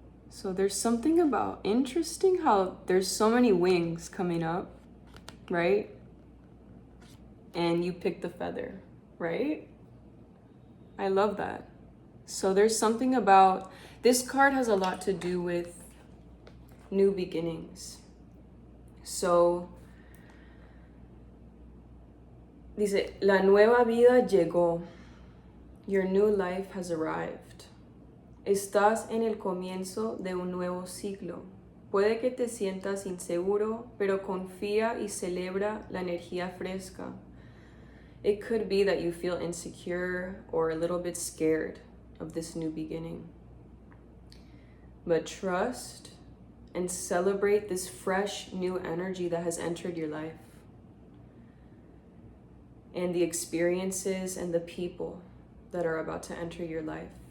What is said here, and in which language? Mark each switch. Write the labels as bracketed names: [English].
[English] So there's something about interesting how there's so many wings coming up, right? And you pick the feather, right? I love that. So there's something about, this card has a lot to do with new beginnings. [Spanish] So, dice, la nueva vida llegó. [English] Your new life has arrived. [Spanish] Estás en el comienzo de un nuevo ciclo. Puede que te sientas inseguro, pero confía y celebra la energía fresca. [English] It could be that you feel insecure or a little bit scared of this new beginning. But trust and celebrate this fresh new energy that has entered your life, and the experiences and the people that are about to enter your life.